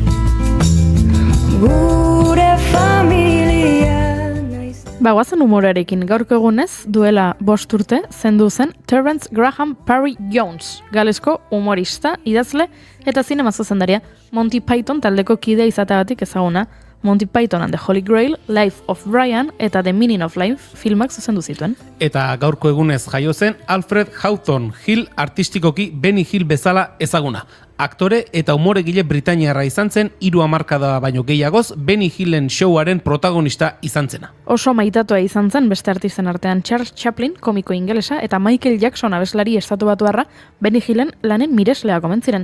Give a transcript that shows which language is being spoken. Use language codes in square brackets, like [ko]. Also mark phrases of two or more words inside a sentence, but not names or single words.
[eu] Gure familia naiz. Bagoazen humorearekin gaurko egunez, duela 5 urte, zendu zen Terence Graham Parry Jones, galesko humorista, idazle eta zinema zuzendaria, Monty Python taldeko kidea izateagatik ezaguna, Monty Python and the Holy Grail, Life of Brian eta The Meaning of Life filmak zuzendu zituen. Eta gaurko egunez jaio zen Alfred Houghton, Hill artistikoki Benny Hill bezala ezaguna. Aktore eta umoregile britainiarra izan zen, 3 hamarkada baino gehiagoz, Benny Hillen showaren protagonista izan zena. Oso maitatua izan zen beste artisten artean Charles Chaplin, komiko ingelesa, eta Michael Jackson abeslari estatubatuarra Benny Hillen lanen mireslea omen.